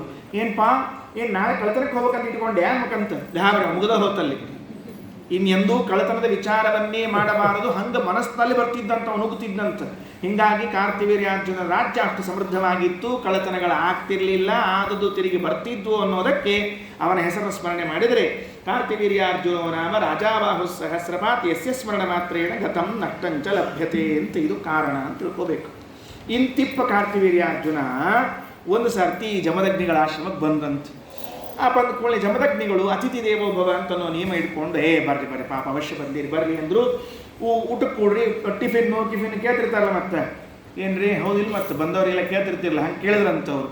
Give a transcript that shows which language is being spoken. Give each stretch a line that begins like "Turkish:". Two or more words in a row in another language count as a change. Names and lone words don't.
Kannada: ಏನಪ್ಪಾ ನಾಳೆ ಕಳ್ಳತನಕ್ಕೆ ಹೋಗ್ಬೇಕಂತ ಇಟ್ಕೊಂಡು ಯಾಮಕಂತ ಗಾಬರಿ ಮುಗಿದ ಹೊತ್ತಲ್ಲಿ ಇನ್ನೆಂದೂ ಕಳ್ಳತನದ ವಿಚಾರವನ್ನೇ ಮಾಡಬಾರದು, ಹಂಗೆ ಮನಸ್ಸಿನಲ್ಲಿ ಬರ್ತಿದ್ದಂತ ನುಗ್ಗುತ್ತಿದ್ದಂತ. ಹೀಗಾಗಿ ಕಾರ್ತಿವೀರ್ಯಾರ್ಜುನ ರಾಜ್ಯ ಅಷ್ಟು ಸಮೃದ್ಧವಾಗಿತ್ತು, ಕಳ್ಳತನಗಳು ಆಗ್ತಿರ್ಲಿಲ್ಲ, ಆದದ್ದು ತಿರುಗಿ ಬರ್ತಿದ್ವು ಅನ್ನೋದಕ್ಕೆ ಅವನ ಹೆಸರನ್ನು ಸ್ಮರಣೆ ಮಾಡಿದರೆ
Sanskrit: ಕಾರ್ತಿವೀರ್ಯಾರ್ಜುನೋ ನಾಮ ರಾಜಾಬಾಹು ಸಹಸ್ರಪಾತ್ ಯಸ್ಯ ಸ್ಮರಣ ಮಾತ್ರೇಣ ಗತಂ ನಷ್ಟಂಚ ಲಭ್ಯತೆ
Kannada: ಅಂತ ಇದು ಕಾರಣ ಅಂತ ತಿಳ್ಕೋಬೇಕು. ಇಂತಿಪ್ಪ ಕಾರ್ತಿವೀರ್ಯಾರ್ಜುನ ಒಂದು ಸರ್ತಿ ಜಮದಗ್ನಿಗಳ ಆಶ್ರಮಕ್ಕೆ ಬಂದಂತ. ಆ ಬಂದ್ಕೊಳ್ಳಿ ಜಮದಗ್ನಿಗಳು
Sanskrit: ಅತಿಥಿ ದೇವೋಭವ
Kannada: ಅಂತ ನಿಯಮ ಇಟ್ಕೊಂಡು ಬರ್ರಿ ಪಾಪ ಅವಶ್ಯ ಬಂದಿರಿ ಬರ್ರಿ ಅಂದರು. ಊಟಕ್ಕೆ ಕೂಡ್ರಿ, ಟಿಫಿನ್ ಕೇಳ್ತಿರ್ತಾರಲ್ಲ, ಮತ್ತೆ ಏನ್ರಿ ಹೌದಿಲ್ಲ, ಮತ್ತೆ ಬಂದವರೆಲ್ಲ ಕೇಳ್ತಿರ್ತಿರಲ್ಲ, ಹಂಗೆ ಕೇಳಿದ್ರಂತವ್ರು.